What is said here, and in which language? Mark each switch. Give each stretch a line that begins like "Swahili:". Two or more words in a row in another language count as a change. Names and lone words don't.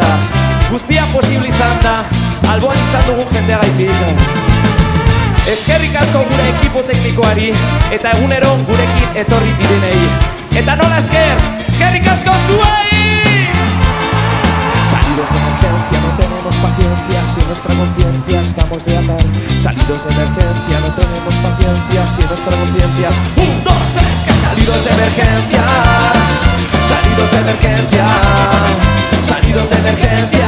Basque: Guztia posible izan da, alboan izan dugun jendeagaitik. Eskerrik asko gure ekipo teknikoari eta egunero gurekin etorri direnei. Eta nola eskerrik asko zuei!
Spanish: Salidos de emergencia, no tenemos paciencia, si en nuestra conciencia estamos de atar. Salidos de emergencia, no tenemos paciencia, si en nuestra conciencia. 1, 2, 3, que salidos de emergencia. Salidos de emergencia. Salidos de emergencia.